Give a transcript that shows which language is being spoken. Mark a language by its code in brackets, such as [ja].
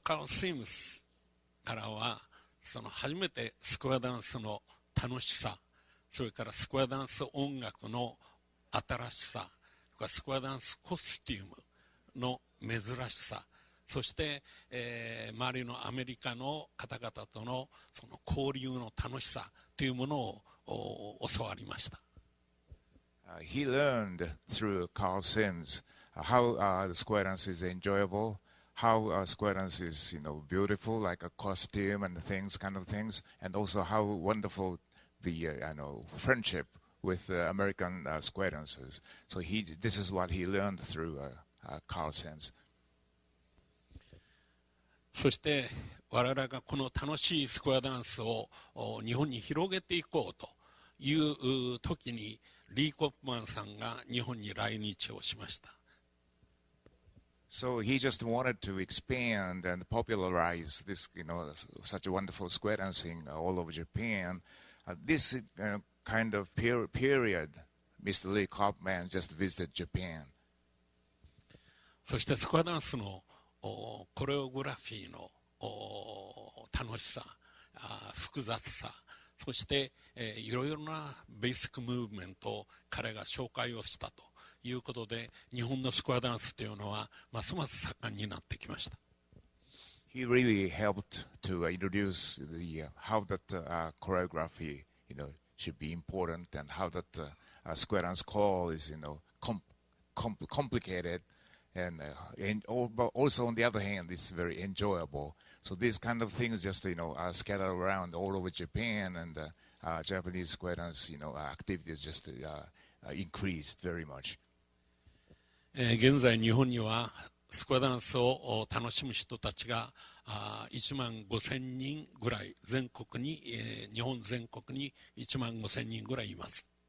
[ja] Carl Sims からはその初めてスクエアダンスの楽しさ、それからスクエアダンス音楽の新しさ、スクエアダンスコスチュームの珍しさ、そして、周りのアメリカの方々とのその交流の楽しさというものを教わりました。 [en] He learned through Carl Sims how the square dance is enjoyable, how square dance is, you know, beautiful, like a costume and things, kind of things, and also how wonderful the friendship with American square dancers. So this is what he learned through Carl Sims. [ja] そして我々がこの楽しいスクエアダンスを日本に広げていこうという時にリー・コップマンさんが日本に来日をしました。 [en] So he just wanted to expand and popularize this, you know, such a wonderful square dancing all over Japan. This kind of period, Mr. Lee Kopman just visited Japan. [ja] そしてスクエアダンスのコレオグラフィーの楽しさ、複雑さ、そしていろいろなベーシックムーブメントを彼が紹介をしたということで、日本のスクエアダンスというのはますます盛んになってきました。 [en] He really helped to introduce how that choreography, you know, should be important, and how that square dance call is, you know, complicated, and also on the other hand, it's very enjoyable. So these kind of things just, you know, are scattered around all over Japan, and Japanese square dance, you know, activities just increased very much. [ja] 現在日本にはスクエアダンスを楽しむ人たちが1万5000人ぐらい全国に、日本全国に1万5000人ぐらいいます。